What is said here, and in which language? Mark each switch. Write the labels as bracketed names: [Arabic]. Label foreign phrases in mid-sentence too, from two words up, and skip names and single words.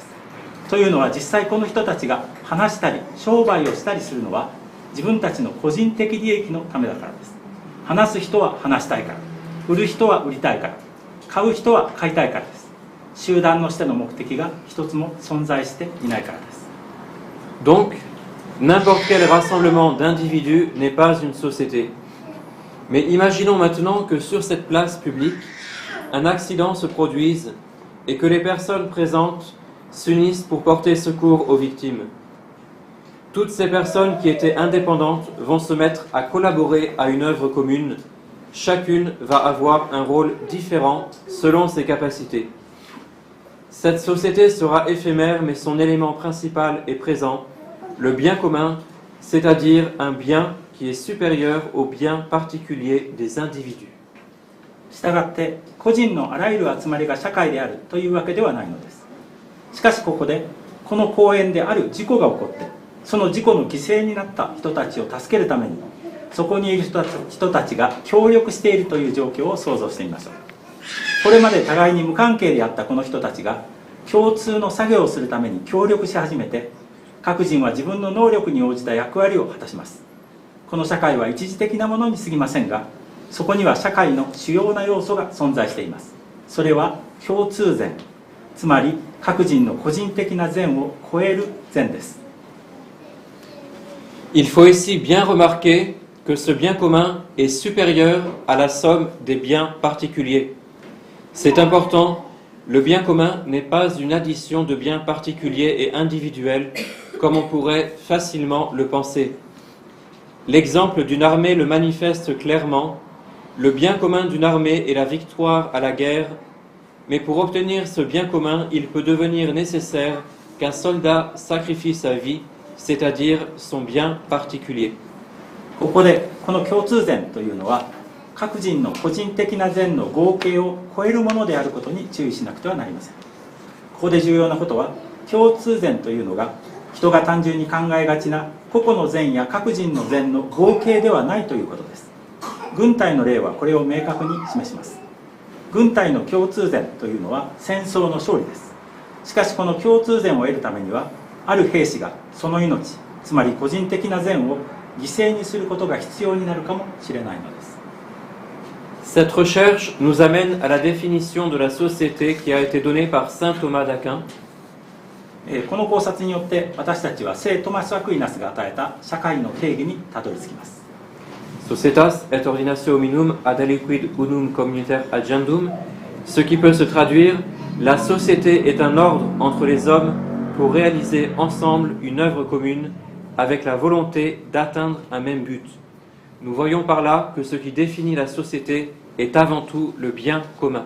[Japanese] というのは実際この人たちが話したり商売をしたりするのは自分たちの個人的利益のためだからです。話す人は話したいから、売る人は売りたいから、買う人は買いたいからです。集団のしての目的が一つも存在していないからです。 [French] Donc, n'importe quel rassemblement d'individus n'est pas une société. Mais imaginons maintenant que sur cette place publique, un accident se produise et que les personnes présentes s'unissent pour porter secours aux victimes. Toutes ces personnes qui étaient indépendantes vont se mettre à collaborer à une œuvre commune. Chacune va avoir un rôle différent selon ses capacités. Cette société sera éphémère, mais son élément principal est présent, le bien commun, c'est-à-dire un bien qui est supérieur au bien particulier des individus. [Japanese] したがって個人のあらゆる集まりが社会であるというわけではないのです。しかしここでこの公園である事故が起こってその事故の犠牲になった人たちを助けるためにそこにいる人たちが協力しているという状況を想像してみましょう。これまで互いに無関係であったこの人たちが共通の作業をするために協力し始めて各人は自分の能力に応じた役割を果たします。この社会は一時的なものに過ぎませんがそこには社会の主要な要素が存在しています。それは共通善、つまり各人の個人的な善を超える善です。 [French] Il faut ici bien remarquer que ce bien commun est supérieur à la somme des biens particuliers. C'est important, le bien commun n'est pas une addition de biens particuliers et individuels comme on pourrait facilement le penser. L'exemple d'une armée le manifeste clairement. Le bien commun d'une armée est la victoire à la guerre, mais pour obtenir ce bien commun, il peut devenir nécessaire qu'un soldat sacrifie sa vie, c'est-à-dire son bien particulier. [Japanese] ここでこの共通善というのは各人の個人的な善の合計を超えるものであることに注意しなくてはなりません。ここで重要なことは共通善というのが人が単純に考えがちな個々の善や各人の善の合計ではないということです。軍隊の例はこれを明確に示します。軍隊の共通善というのは戦争の勝利です。しかしこの共通善を得るためにはある兵士がその命、つまり個人的な善を犠牲にすることが必要になるかもしれないのです。 [French] Cette recherche nous amène à la définition de la société qui a été donnée par saint Thomas d'Aquin. [Japanese] この考察によって私たちは聖トマス・アクイナスが与えた社会の定義にたどり着きます。 [Latin] Societas et ordinatio hominum ad aliquid unum communitaire agendum, [French] ce qui peut se traduire, la société est un ordre entre les hommes pour réaliser ensemble une œuvre commune avec la volonté d'atteindre un même but. Nous voyons par là que ce qui définit la société est avant tout le bien commun.